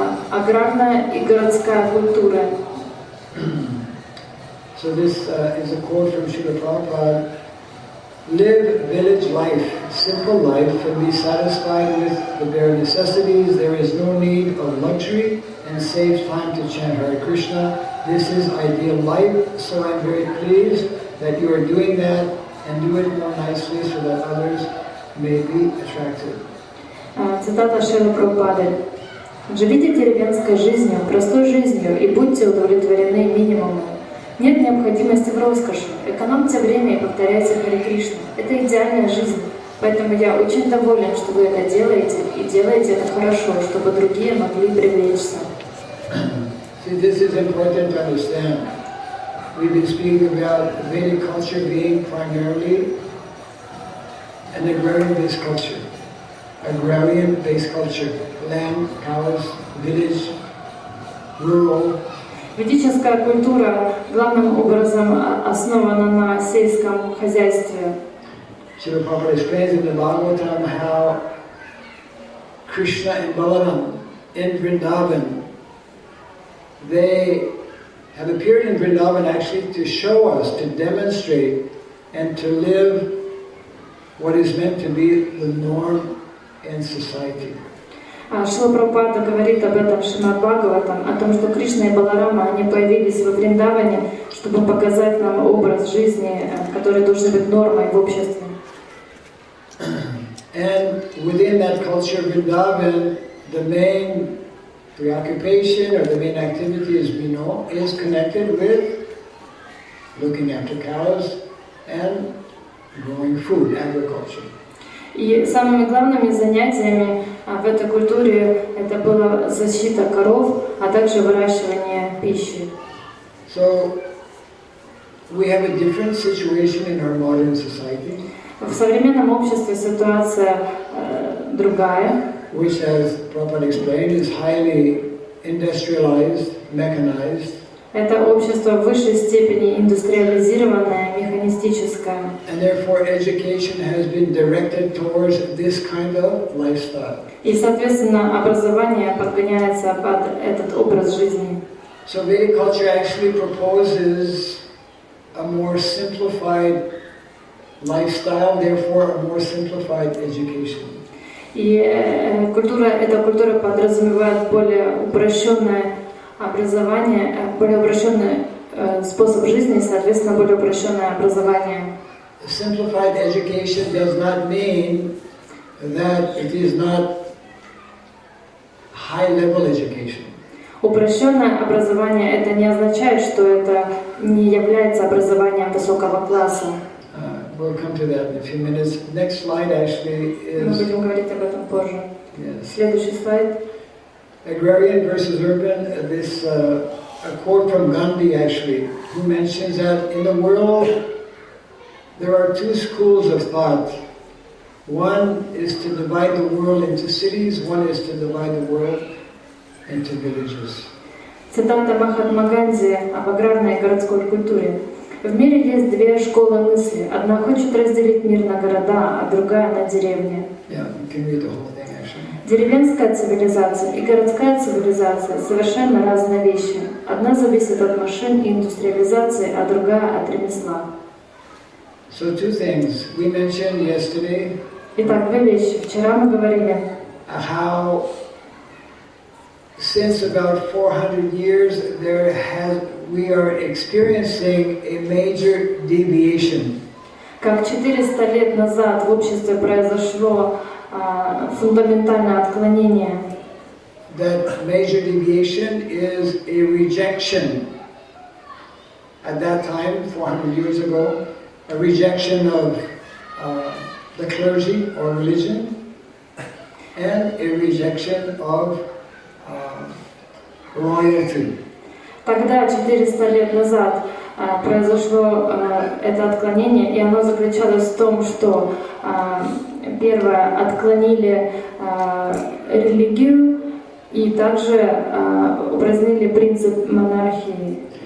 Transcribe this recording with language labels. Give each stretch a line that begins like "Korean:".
Russian: Аграрная и городская культура.
English: So this is a quote from Srila Prabhupada. Live village life, simple life, and be satisfied with the bare necessities. There is no need of luxury, and save time to chant Hare Krishna. This is ideal life, so I'm very pleased that you are doing that, and do it more nicely so that others may be attracted.
Russian: Цитата Шрилы Прабхупады. «Живите деревенской жизнью, простой жизнью, и будьте удовлетворены минимумом. Нет необходимости в роскоши. Экономьте время и повторяйте Харе Кришну. Это идеальная жизнь. Поэтому я очень доволен, что вы это делаете, и делаете это хорошо, чтобы другие могли привлечься».
English: See, this is important to understand. We've been speaking about Vedic culture being primarily an agrarian-based culture. Agrarian-based culture. Land, cows, village, rural.
Russian: Ведическая культура главным образом основана на сельском хозяйстве.
English: Srila Prabhupada explains in the Bhagavatam how Krishna and Balaram in Vrindavan, they have appeared in Vrindavan actually to show us, to demonstrate, and to live what is meant to be the norm in society.
Russian: Шрила Прабхупада говорит об этом в Шримад Бхагаватам, о том, что Кришна и Баларама, они появились во Вриндаване, чтобы показать нам образ жизни, который должен быть нормой в обществе.
English: And within that culture, Vrindavan, the main preoccupation or the main activity, as we know, is connected with looking after cows and growing food, agriculture.
Russian: И самыми главными занятиями в этой культуре это была защита коров, а также выращивание пищи.
English: So we have a different situation in our modern society.
Russian: В современном обществе ситуация другая.
English: Which, as Prabhupada explained, is highly industrialized, mechanized.
Russian: Это общество в высшей степени индустриализированное, механистическое.
English: And therefore education has been directed towards this kind of lifestyle.
Russian: И, соответственно, образование подгоняется под этот образ жизни.
English: So Vedic culture actually proposes a more simplified lifestyle, therefore a more simplified education.
Russian: И эта культура подразумевает более упрощенное образование, более упрощенный способ жизни и, соответственно, более упрощенное образование.
English: Simplified education does not mean that it is not high-level education.
Russian: Упрощенное образование это не означает, что это не является образованием высокого класса.
English: We'll come to that in a few minutes. Next slide actually is...
Russian: Мы будем говорить об этом позже.
English: Yes.
Russian: Следующий слайд.
English: Agrarian versus urban. This a quote from Gandhi actually, who mentions that in the world there are two schools of thought. One is to divide the world into cities, one is to divide the world into villages.
Russian: Цитата Махатма Ганди об аграрной и городской культуре. В мире есть две школы мысли. Одна хочет разделить мир на города, а другая на деревни.
English: Yeah, you can read the whole thing actually.
Russian: Деревенская цивилизация и городская цивилизация совершенно разные вещи. Одна зависит от машин и индустриализации, а другая от ремесла.
English: So two things. We mentioned yesterday
Russian: Итак, две вещи. Вчера мы говорили,
English: how since about 400 years we are experiencing a major deviation.
Russian: как 400 лет назад в обществе произошло фундаментальное отклонение.
English: That major deviation is a rejection. At that time, 400 years ago, a rejection of the clergy or religion, and a rejection of royalty.
Russian: Тогда, 400 лет назад, произошло это отклонение, и оно заключалось в том, что первое, отклонили религию и также упразднили принцип монархии.